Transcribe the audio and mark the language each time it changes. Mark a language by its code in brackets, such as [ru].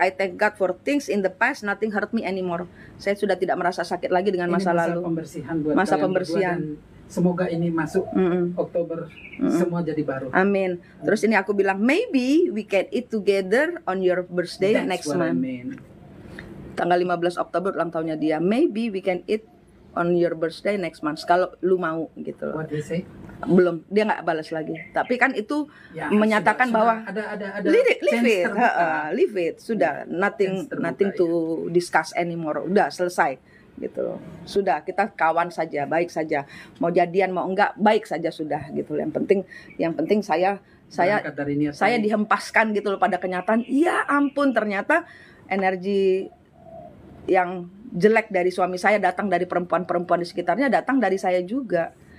[en] I thank God for things in the past, nothing hurt me anymore. [id] Saya sudah tidak merasa sakit lagi dengan masa lalu. Masa pembersihan. Semoga ini masuk Oktober semua jadi baru. Amin. Terus ini aku bilang [en] maybe we can eat together on your birthday next month. [id] Tanggal 15 Oktober ulang tahunnya dia. [en] Maybe we can eat on your birthday next month [id] kalau lu mau gitu loh. [en] What do you say? [id] Belum, dia nggak balas lagi. Tapi kan itu menyatakan bahwa ada [en] leave it, [id] sudah [en] nothing to discuss anymore. [id] Udah selesai gitu. Sudah, kita kawan saja, baik saja. Mau jadian mau enggak, baik saja sudah gitu. Yang penting saya dihempaskan gitu loh pada kenyataan. Ya ampun, ternyata energi yang jelek dari suami saya datang dari perempuan-perempuan di sekitarnya, datang dari saya juga.